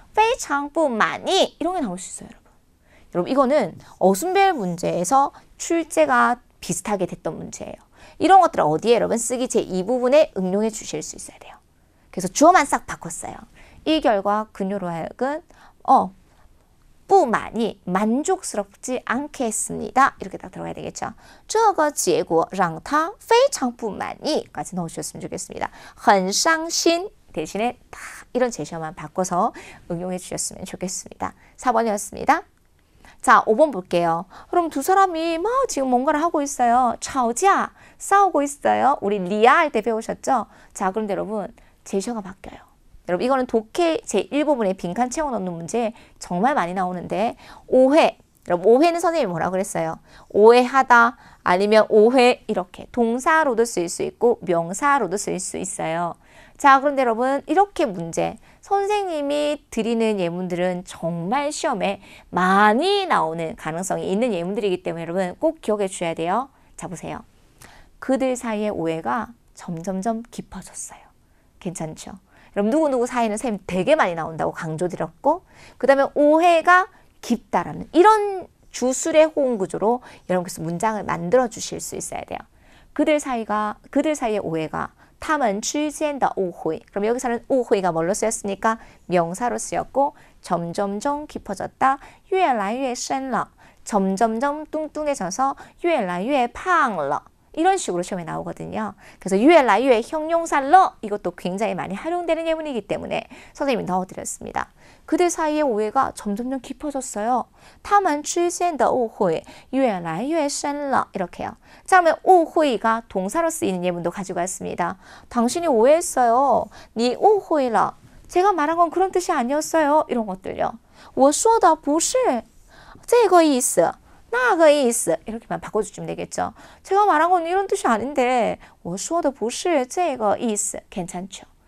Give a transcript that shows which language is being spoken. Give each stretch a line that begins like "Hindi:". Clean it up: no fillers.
Chinese: 非常不满意
Korean: 이런 게 나올 수 있어요, 여러분. 여러분 이거는 어순별 문제에서 출제가 비슷하게 됐던 문제예요. 이런 것들을 어디에 여러분 쓰기 제2부분에 응용해 주실 수 있어야 돼요. 그래서 주어만 싹 바꿨어요. 이 결과 그녀로 하여금 뿌만이 만족스럽지 않게 했습니다. 이렇게 딱 들어가야 되겠죠.
Chinese: 这个结果让他非常不满意
Korean: 까지 넣어주셨으면 좋겠습니다.
Chinese: 很伤心
Korean: 대신에 다 이런 제시어만 바꿔서 응용해 주셨으면 좋겠습니다. 4번이었습니다. 자, 5번 볼게요. 그럼 두 사람이 막 지금 뭔가를 하고 있어요.
Chinese: 吵架
Korean: 싸우고 있어요. 우리 리아 할 때 배우셨죠? 자, 그런데 여러분 제시어가 바뀌어요. 여러분 이거는 독해 제1부분에 빈칸 채워 넣는 문제 정말 많이 나오는데 오해, 여러분 오해는 선생님이 뭐라고 그랬어요? 오해하다 아니면 오해 이렇게 동사로도 쓸 수 있고 명사로도 쓸 수 있어요. 자, 그런데 여러분 이렇게 문제 선생님이 드리는 예문들은 정말 시험에 많이 나오는 가능성이 있는 예문들이기 때문에 여러분 꼭 기억해 주셔야 돼요. 자, 보세요. 그들 사이의 오해가 점점점 깊어졌어요. 괜찮죠? 여러분 누구누구 사이는 선생님 되게 많이 나온다고 강조드렸고 그 다음에 오해가 깊다라는 이런 주술의 호응 구조로 여러분께서 문장을 만들어 주실 수 있어야 돼요. 그들 사이의 오해가
Chinese: 他们之间的误会.
Korean: 그럼 여기서는 误会가 뭘로 쓰였습니까? 명사로 쓰였고 점점점 깊어졌다.
Chinese: 越来越深了.
Korean: 점점점 뚱뚱해져서
Chinese: 越来越胖了.
Korean: 이런 식으로 시험에 나오거든요. 그래서
Chinese: 越来越
Korean: 형용사 了 이것도 굉장히 많이 활용되는 예문이기 때문에 선생님이 넣어드렸습니다. 그들 사이의 오해가 점점점 깊어졌어요.
Chinese: 他们之间的误会越来越深了.
Korean: 이렇게요. 자, 그러면 误会가 동사로 쓰이는 예문도 가지고 왔습니다. 당신이 오해했어요.
Chinese: 你误会了.
Korean: 제가 말한 건 그런 뜻이 아니었어요. 이런 것들요.
Chinese: 我说的不是这个意思.那个意思.
Korean: 이렇게만 바꿔주시면 되겠죠. 제가 말한 건 이런 뜻이 아닌데
Chinese: 我说的不是这个意思.
Korean: 괜찮죠.